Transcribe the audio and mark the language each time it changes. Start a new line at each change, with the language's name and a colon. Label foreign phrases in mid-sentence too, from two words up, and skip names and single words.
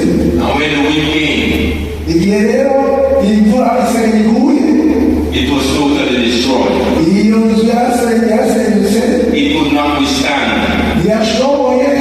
English: And when the wind came,
Kinyarwanda: Igihe rero imvura isegenya iguye
English: it was totally destroyed.
Kinyarwanda: iyo nzu yarasenyutse
English: It could not withstand.
Kinyarwanda: ntiyashobora